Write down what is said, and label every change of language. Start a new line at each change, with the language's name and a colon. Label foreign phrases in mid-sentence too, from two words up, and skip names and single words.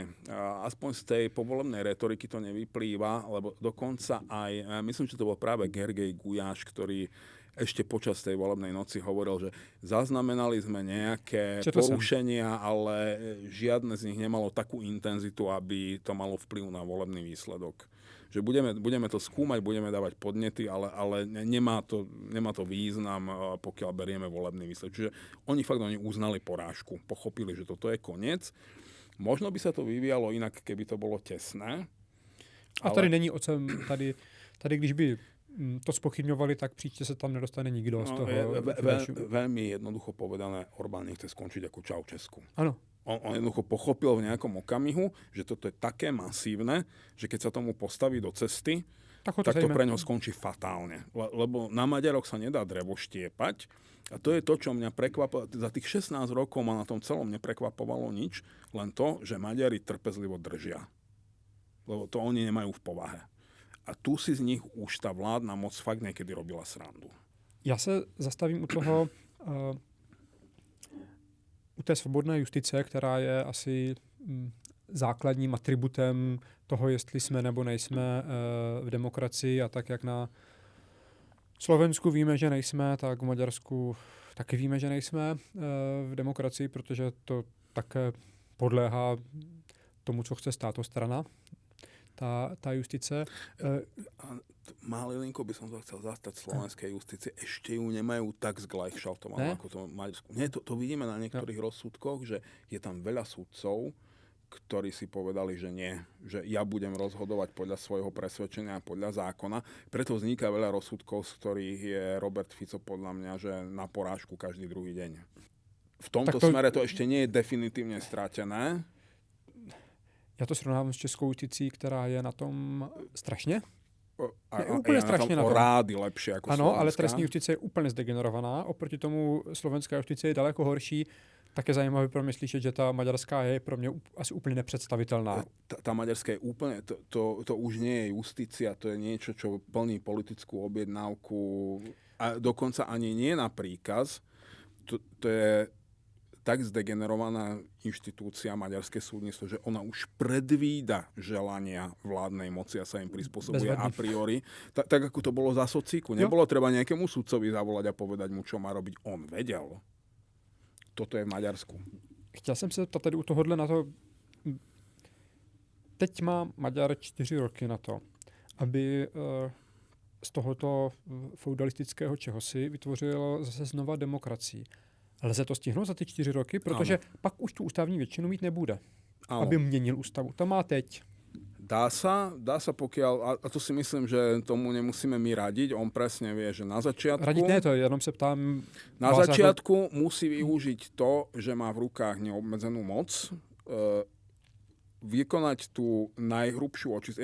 Slovak: Aspoň z tej povolebnej retoriky to nevyplýva, lebo dokonca aj, myslím, že to bol práve Gergej Gujáš, ktorý ešte počas tej volebnej noci hovoril, že zaznamenali sme nejaké porušenia, ale žiadne z nich nemalo takú intenzitu, aby to malo vplyv na volebný výsledok. Že budeme to skúmať, budeme dávať podnety, ale nemá to význam, pokiaľ berieme volebný výsledok. Čiže oni uznali porážku, pochopili, že toto je koniec. Možno by sa to vyvíjalo inak, keby to bolo tesné.
Czech: A tady není tady když by to spochybňovali, tak příště se tam nedostane nikdo z toho.
Slovak: Veľmi jednoducho povedané, Orbán nechce skončiť ako Čaučesku. Áno. On jednoducho pochopil v nejakom okamihu, že toto je také masívne, že keď sa tomu postaví do cesty, tak to pre ňoho skončí fatálne. Lebo na Maďaroch sa nedá drevo štiepať. A to je to, čo mňa prekvapilo. Za tých 16 rokov ma na tom celom neprekvapovalo nič, len to, že Maďari trpezlivo držia. Lebo to oni nemajú v povahe. A tu si z nich už tá vládna moc fakt niekedy robila srandu.
Czech: Já se zastavím u toho, u té svobodné justice, která je asi základním atributem toho, jestli jsme nebo nejsme v demokracii, a tak jak na Slovensku víme, že nejsme, tak v Maďarsku taky víme, že nejsme v demokracii, protože to také podléhá tomu, co chce státostrana. Tá justice.
Slovak: Malilinko by som to chcel zastať slovenskej justície. Ešte ju nemajú tak zglajšaltovanú ako to Maďarsku. Nie, to vidíme na niektorých rozsudkoch, že je tam veľa sudcov, ktorí si povedali, že nie. Že ja budem rozhodovať podľa svojho presvedčenia a podľa zákona. Preto vzniká veľa rozsudkov, z ktorých je Robert Fico podľa mňa, že na porážku každý druhý deň. v tomto smere to ešte nie je definitívne stratené.
Czech: Já to srovnávám s Českou justicí, která je na tom strašně. Úplně strašně na tom.
Slovak: Rády lepšie ako
Czech: ano, slovenská. Ale trestní justice je úplně zdegenerovaná. Oproti tomu slovenská justice je daleko horší. Tak je zajímavé pro mě slyšet, že ta maďarská je pro mě asi úplně nepředstavitelná.
Slovak: Tá maďarská je úplne, to už nie je justícia, to je niečo, čo plní politickú objednávku a dokonca ani nie na príkaz. To je tak zdegenerovaná inštitúcia maďarské súdnictvo, že ona už predvída želania vládnej moci a sa im prispôsobuje a priori. Tak ako to bolo za socíku. Nebolo treba nejakému sudcovi zavolať a povedať mu, čo má robiť. On vedel. Toto je v Maďarsku.
Czech: Chtěl jsem se tady u tohohle na to... Teď má Maďar 4 roky na to, aby z tohoto feudalistického čehosi vytvořil zase znova demokracii. Lze to stihnout za ty 4 roky, protože ano. Pak už tu ústavní většinu mít nebude, ano. Aby měnil ústavu. To má teď.
Slovak: Dá sa pokiaľ, a to si myslím, že tomu nemusíme my radiť, on presne vie, že na začiatku...
Czech: Radiť ne to, jenom sa ptám...
Slovak: Na začiatku musí využiť to, že má v rukách neobmedzenú moc, vykonať tú najhrubšiu očistku.